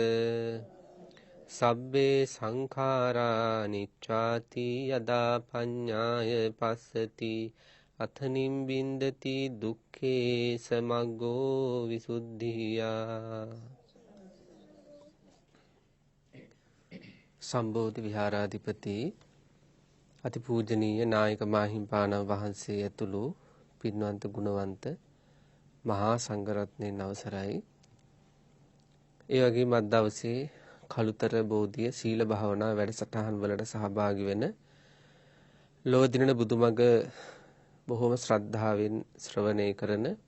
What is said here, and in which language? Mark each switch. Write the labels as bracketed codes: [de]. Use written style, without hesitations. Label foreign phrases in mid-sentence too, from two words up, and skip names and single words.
[pi] සබ්බේ සංඛාරා නිච්ඡාති යදා පඤ්ඤාය පස්සති අත නිම්බින්දති දුක්ඛේ සමග්ගෝ විසුද්ධියා. [si] සම්බෝධි විහාරාධිපති අතිපූජනීය නායක මාහිම්පාණන් වහන්සේ ඇතුළු පින්වන්ත ගුණවන්ත මහා සංඝරත්නයන් අවසරයි. ඒ වගේම අද දවසේ කළුතර බෝධිය සීල භාවනා වැඩසටහන් වලට සහභාගී වෙන ලෝදිනන බුදුමග බොහොම ශ්‍රද්ධාවෙන් ශ්‍රවණය කරන